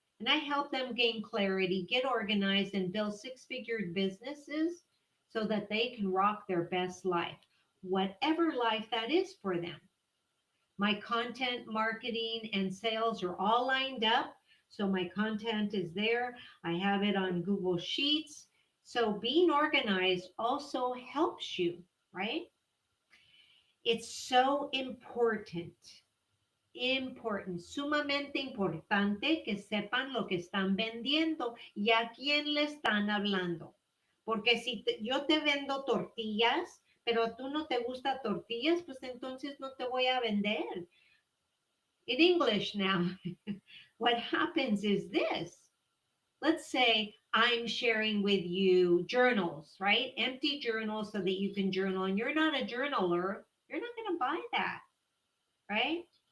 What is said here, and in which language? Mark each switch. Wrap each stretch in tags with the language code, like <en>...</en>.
<en>And I help them gain clarity, get organized, and build 6-figure businesses so that they can rock their best life, whatever life that is for them. My content marketing and sales are all lined up. So my content is there. I have it on Google Sheets. So being organized also helps you, right? It's so important,</en> <es>sumamente importante que sepan lo que están vendiendo y a quién le están hablando. Porque si yo te vendo tortillas, pero tú no te gusta tortillas, pues entonces no te voy a vender.</es> <en>In English now, what happens is this. Let's say I'm sharing with you journals, right? Empty journals so that you can journal, and you're not a journaler, you're not going to buy that, right?</en>